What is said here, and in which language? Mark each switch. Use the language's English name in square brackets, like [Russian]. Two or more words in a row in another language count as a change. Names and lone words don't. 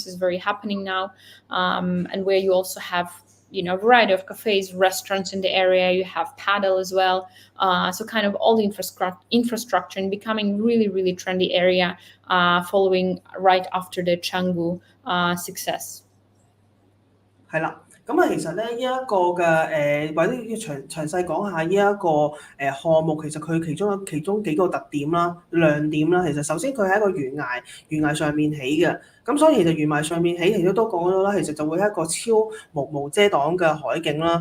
[English] It's very happening now, and where you also have a variety of cafes, restaurants in the area. You have paddle as well. So kind of all the infrastructure and becoming really, really trendy area, following right after the Canggu success. [Cantonese] 係啦。咁其實咧呢一個嘅或者要詳細講下呢一個項目，其實佢其中幾個特點啦、亮點啦。其實首先佢係一個懸崖上面起嘅，咁所以其實懸崖上面起，其實都講咗啦，其實就會係一個超無遮擋嘅海景啦。